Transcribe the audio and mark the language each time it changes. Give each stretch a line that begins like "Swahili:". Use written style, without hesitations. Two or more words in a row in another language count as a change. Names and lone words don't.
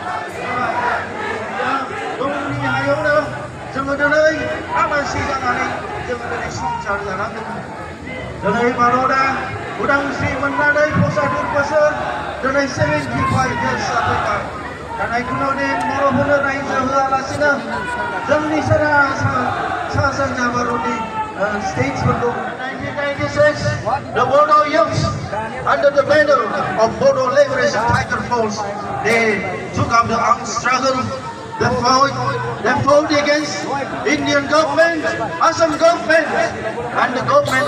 Bodo: दंनि हायावनो जोङो दिनै आलासि जानानै जोङो दिनै संसार जानांदों दिनै भारतआ उदांस्रि मोननानै 75 बोसोर दिनै 75 years जाफैबाय नाथाय खुनु दिन बर'फोरनो रायजो होआलासिनो जोंनि सा सानजा भारतनि
English: states-फोरखौ 1996 the Bodo youths under the banner of Bodo Liberation Tiger Force they took up the armed struggle they fought against Indian government, Assam government and the government